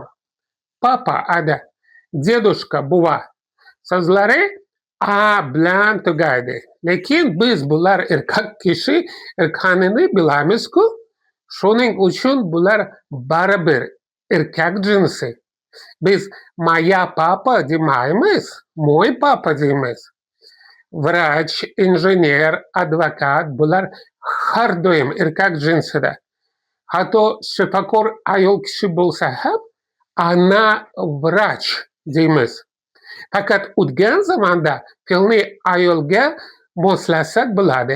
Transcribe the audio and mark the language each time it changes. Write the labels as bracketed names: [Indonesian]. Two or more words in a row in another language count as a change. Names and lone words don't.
[Uzbek] Papa, ada, dedushka, buva so'zlari a bilan tugaydi. Lekin biz bular erkak kishi ekanini bilamiz-ku. Shuning uchun bular baribir erkak jinsi. Biz [Russian] моя папа [Uzbek] demaymiz, [Russian] мой папа [Uzbek] deymiz. Vrach, injener, advokat bular har doim erkak jinsida. Hatto shifokor ayol kishi bo'lsa ham [Russian] она врач [Uzbek] deymiz. Faqat o'tgan zamonda fe'lni ayolga moslasak bo'ladi.